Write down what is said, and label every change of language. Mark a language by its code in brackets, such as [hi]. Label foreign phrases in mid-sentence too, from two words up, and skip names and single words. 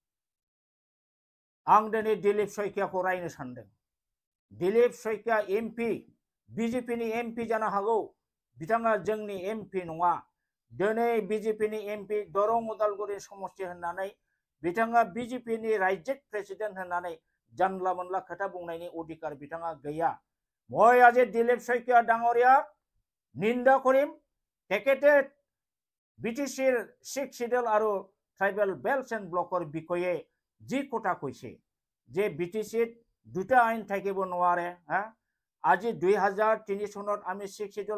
[brx] आं दिनै दिलीप शइकियाखौ रायनो सानदों दिलीप शइकिया एमपि बीजेपीनि एमपि जानो हागौ बिथाङा जोंनि एमपि नङा दिनै बीजेपीनि एमपि दरं उदालगुरि समष्टि होननानै बिथाङा बीजेपीनि रायजिक प्रेसिडेंट होननानै जानला मोनला खोथा बुंनायनि अधिकार बिथाङा गैया [as] মই আজি দিলীপ শইকিয়া ডাঙৰীয়া নিন্দা কৰিম তেখেতে বিটিচিৰ 6 শিডিউল আৰু [en] tribal belt and [as] ব্লকৰ বিষয়ে যি কথা কৈছে যে বিটিচিত দুটা আইন থাকিব নোৱাৰে আজি 2003 চনত আমি 6 শিডিউল